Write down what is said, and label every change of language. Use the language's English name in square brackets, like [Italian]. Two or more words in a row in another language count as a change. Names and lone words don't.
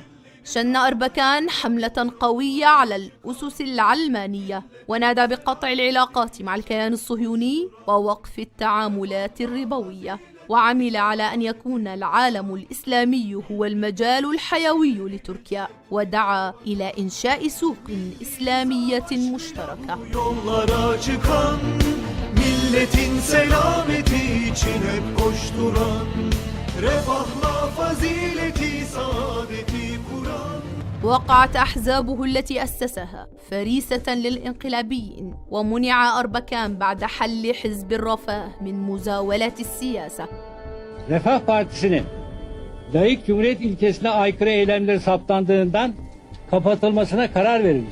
[Arabic] شن أربكان حملة قوية على الأسس العلمانية ونادى بقطع العلاقات مع الكيان الصهيوني ووقف التعاملات الربوية، وعمل على أن يكون العالم الإسلامي هو المجال الحيوي لتركيا، ودعا إلى إنشاء سوق إسلامية مشتركة. [Turkish] Yollara çıkan, milletin selameti için hep koşturan, refahla fazileti saadeti kuran. [Arabic] وقعت أحزابه التي أسسها فريسة للإنقلابيين، ومنع أربكان بعد حل حزب الرفاه من مزاولة السياسة. [Turkish] Refah Partisi'nin layık cumhuriyet ilkesine aykırı eylemleri saptandığından kapatılmasına karar verilmiş.